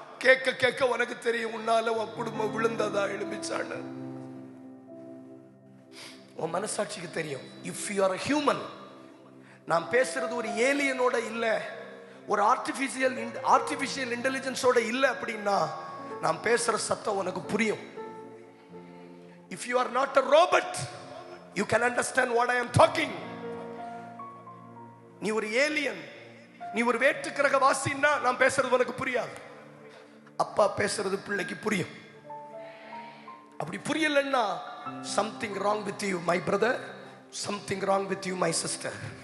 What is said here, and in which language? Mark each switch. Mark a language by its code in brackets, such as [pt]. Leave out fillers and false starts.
[ta] கேட்க கேட்க உனக்கு தெரியும், உன்னால உன் குடும்பம் விழுந்ததா எழும்பிச்சான்னு. உன் மனசாட்சிக்கு தெரியும். [en] if you are a human, [ta] நான் பேசுறது ஒரு ஏலியனோட இல்ல, ஒரு ஆர்டிபிஷியல் இன்டெலிஜென்ஸோட இல்ல அப்படின்னா நான் பேசுற சத்தம் உனக்கு புரியும். [en] If you are not a robot, you can understand what I am talking. [ta] நீ ஒரு ஏலியன், நீ ஒரு வேற்று கிரக வாசின்னா நான் பேசுறது உனக்கு புரியாது. அப்பா பேசுறது பிள்ளைக்கு புரியும். அப்படி புரியலன்னா [en] Something wrong with you my brother, something wrong with you my sister.